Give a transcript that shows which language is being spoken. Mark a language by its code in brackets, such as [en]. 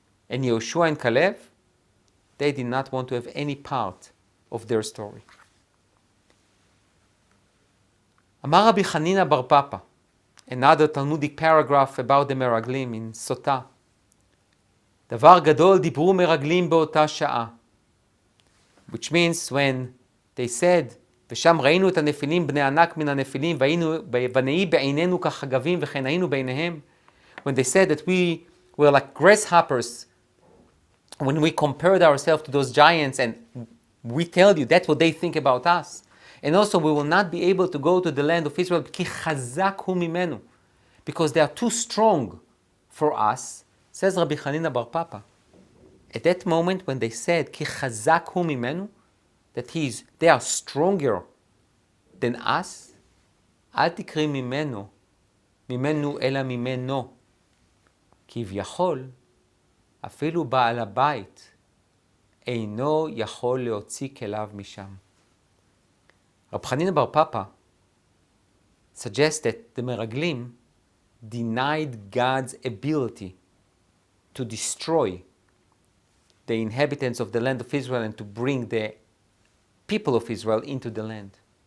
[en] And Yehoshua and Caleb, they did not want to have any part of their story. Amar Rabbi Chanina bar Papa, another Talmudic paragraph about the Meraglim in Sotah. [he] Davar gadol dibru Meraglim be'ota sha'a. [en] Which means when they said, [he] ושם ראינו את הנפילים בני ענק מן הנפילים ונהי בעינינו כחגבים וכן היינו בעיניהם. [en] When they said that we were like grasshoppers, when we compared ourselves to those giants, and we tell you that's what they think about us. And also we will not be able to go to the land of Israel [he] כי חזק הוא ממנו, [en] because they are too strong for us, says Rabbi Chanina bar Papa. At that moment when they said [he] כי חזק הוא ממנו, [en] that they are stronger than us, [he] אל תקרי ממנו אלא ממנו. כביכול, אפילו בעל הבית אינו יכול להוציא כליו משם. [en] Rabbi Chanina bar Papa suggests that the Meraglim denied God's ability to destroy the inhabitants of the land of Israel and to bring the people of Israel into the land.